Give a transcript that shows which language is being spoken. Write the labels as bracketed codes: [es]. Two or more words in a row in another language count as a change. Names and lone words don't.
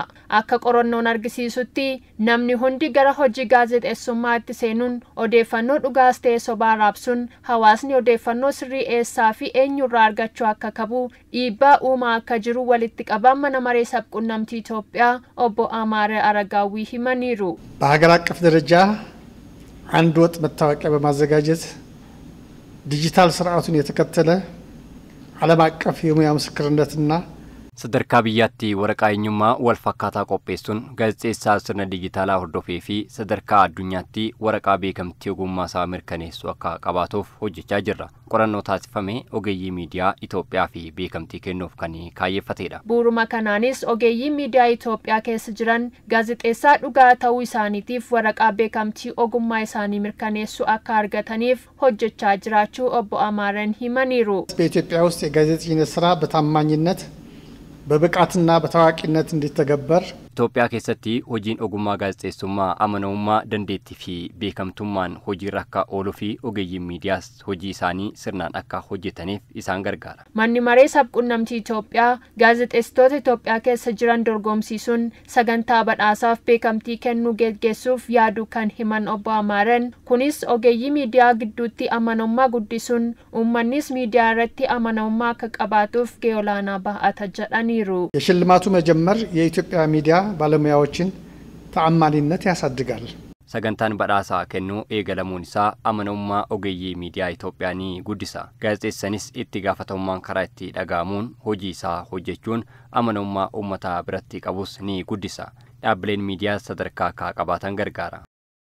[om] Akka qorannoon argisiisutti namni hundi gara hojii gaazexeessummaatti seenuun odeeffannoo dhugaas ta'e sobaa raabsuun hawaasni odeeffannoo sirrii eessaa fi eenyurraa argachuu akka qabu dhiibbaa uumaa akka jiru walitti qabaan mana maree sabquunnamtii Itoophiyaa obbo Amaare Aragaዊ himaniiru. [am] በሀገር አቀፍ ደረጃ አንድ ወጥ መታወቂያ በማዘጋጀት ዲጂታል ስርዓቱን የተከተለ ዓለም አቀፍ የሙያ ምስክርነትና [om] sadarkaa biyyaatti waraqaa eenyummaa wal fakkaataa qopheessuun gaazexeessaa sirna dijitaalaa hordofee fi sadarkaa addunyaatti waraqaa beekamtii ogummaasaa mirkaneessu akka qabaatuuf hojjechaa jirra. Qorannoo taasifame ogeeyyii miidiyaa Itoophiyaa fi beekamtii kennuuf kan kaayeffatedha. Bu'uuruma kanaanis ogeeyyii miidiyaa Itoophiyaa keessa jiran gaazexeessaa dhugaa ta'uu isaaniitiif waraqaa beekamtii ogummaa isaanii mirkaneessu akka argataniif hojjechaa jiraachuu obbo Amaaren himaniiru. [am] በኢትዮጵያ ውስጥ የጋዜጠኝነት ስራ በታማኝነት በብቃትና በታዋቂነት እንዲተገበር [om] ኢትዮጵያ keessatti hojiin ogummaa gaazexeessummaa amanamummaa dandeettii fi beekamtummaan hojiirra akka ooluu fi ogeeyyiin miidiyaas hojii isaanii sirnaan akka hojjetaniif isaan gargaara. Manni maree sabquunnamtii Itoophiyaa gaazexeessitoota Itoophiyaa keessa jiran dorgomsiisuun sagantaa badhaasaaf beekamtii kennuu geggeessuuf yaaduu kan himan obbo Amaaren kunis ogeeyyii miidiyaa gidduutti amanamummaa guddisuun uummannis miidiyaa irratti amanamummaa akka qabaatuuf gahee olaanaa bahata jedhaniiru. [am] የሽልማቱ መጀመር የኢትዮጵያ ሚዲያ ባለሙያዎችን ተአማኒነት ያሳድጋል. [om] sagantaan badhaasaa kennuu eegalamuun isaa amanamummaa ogeeyyii miidiyaa Itoophiyaanii guddisa. Gaazexeessanis itti gaafatamummaan karaa itti dhaga'amuun hojii isaa hojjechuun amanamummaa uummataa biratti qabus ni guddisa. Dhaabbileen miidiyaa sadarkaa akka qabaatan gargaara.